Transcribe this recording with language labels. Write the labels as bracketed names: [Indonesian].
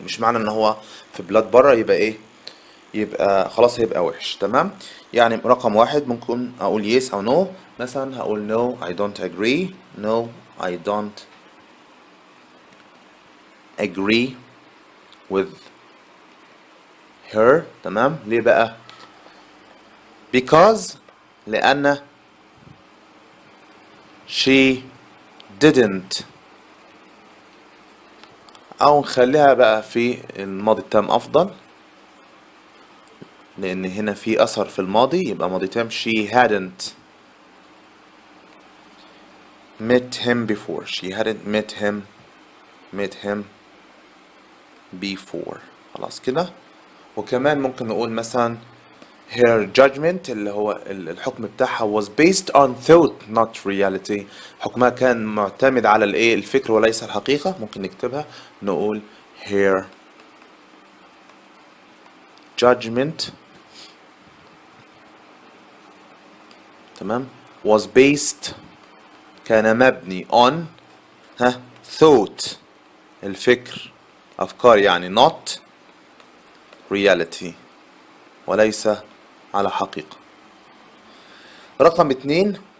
[Arabic] مش معنى ان هو في بلاد بره يبقى ايه، يبقى خلاص هيبقى وحش. تمام. يعني رقم 1 ممكن اقول [English] yes [Arabic] او [English] no. [Arabic] مثلا هقول [English] no I don't agree، no I don't agree with her. [Arabic] تمام. ليه بقى؟ [English] because [Arabic] لأن she didn't، أو نخليها بقى في الماضي التام أفضل، لأن هنا في أثر في الماضي يبقى ماضي تام. [English] she hadn't met him before، she hadn't met him before. [Arabic] خلاص كده. وكمان ممكن نقول مثلا [English] her judgment [Arabic] اللي هو الحكم بتاعها [English] was based on thought not reality، [Arabic] حكمها كان معتمد على الايه الفكر وليس الحقيقة. ممكن نكتبها نقول [English] her judgment [Arabic] تمام [English] was based [Arabic] كان مبني [English] on thought [Arabic] الفكر أفكار يعني [English] not reality [Arabic] وليس على حقيقة. رقم 2.